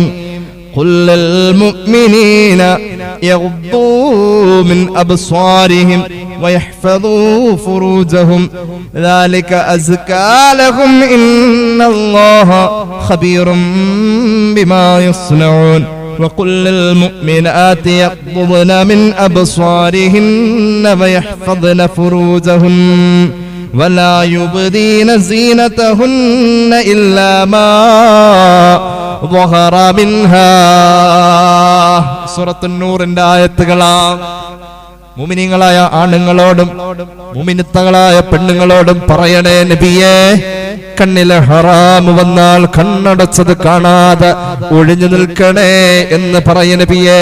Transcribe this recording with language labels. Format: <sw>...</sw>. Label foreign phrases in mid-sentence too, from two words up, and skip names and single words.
<ar>قل للمؤمنين يغضوا من أبصارهم ويحفظوا فروجهم ذلك أزكى لهم إن الله خبير بما يصنعون. وقل للمؤمنات يغضضن من أبصارهن ويحفظن فروجهن ولا يبدين زينتهن إلا ما ظهر منها.</ar> <ml>സൂറത്തുൻ നൂറിന്റെ ആയത്തുകളാണ്. മുഅ്മിനീങ്ങളായ ആണുങ്ങളോടും മുഅ്മിനത്തുകളായ പെണ്ണുങ്ങളോടും പറയണേ നബിയേ, കണ്ണിലെ ഹറാം വന്നാൽ കണ്ണടച്ചത് കാണാതെ ഒഴിഞ്ഞു നിൽക്കണേ എന്ന് പറയ നബിയേ.</ml>